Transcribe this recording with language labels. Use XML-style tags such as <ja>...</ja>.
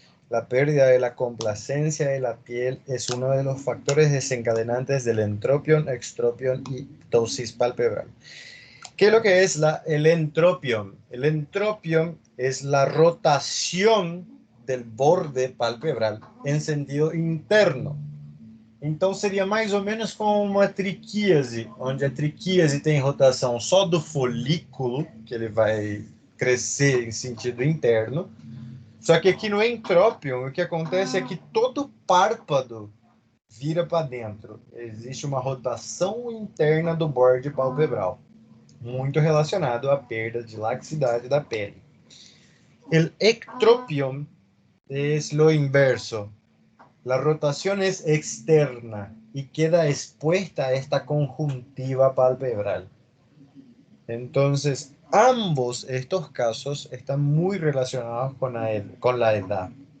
<es>La pérdida de la complacencia de la piel es uno de los factores desencadenantes del entropión, extropión y ptosis palpebral. ¿Qué es lo que es el entropión? El entropión es la rotación del borde palpebral en sentido interno.</es> <pt>Então, seria mais ou menos como uma triquíase, onde a triquíase tem rotação só do folículo, que ele vai crescer em sentido interno. Só que aqui no entrópion, o que acontece é que todo párpado vira para dentro. Existe uma rotação interna do borde palpebral, muito relacionado à perda de laxicidade da pele.</pt> <es>El ectropion es lo inverso. La rotación es externa y queda expuesta a esta conjuntiva palpebral. Entonces, ambos estos casos están muy relacionados con la edad.</es>